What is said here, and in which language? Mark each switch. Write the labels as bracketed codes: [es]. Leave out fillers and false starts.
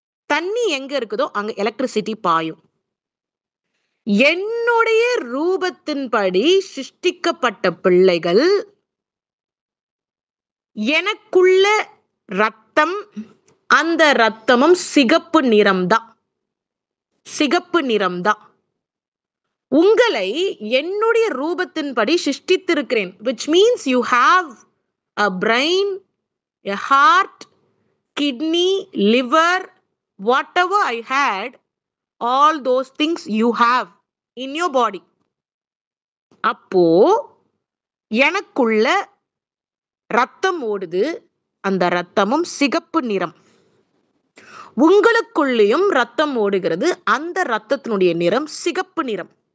[ta] தண்ணி எங்க இருக்குதோ அங்க எலக்ட்ரிசிட்டி பாயும். என்னுடைய ரூபத்தின்படி சிருஷ்டிக்கப்பட்ட பிள்ளைகள் எனக்குள்ள ரத்தம், அந்த ரத்தமும் சிகப்பு நிறம்தான். சிகப்பு நிறம்தான். உங்களை என்னுடைய ரூபத்தின்படி சிருஷ்டித்திருக்கிறேன். [en] which means you have a brain, a heart, kidney, liver, whatever I had, all those things you have in your body. [ta] அப்போ எனக்குள்ள ரத்தம் ஓடுது, அந்த ரத்தமும் சிகப்பு நிறம். உங்களுக்குள்ளேயும் ரத்தம் ஓடுகிறது, அந்த ரத்தத்தினுடைய நிறம் சிகப்பு நிறம்.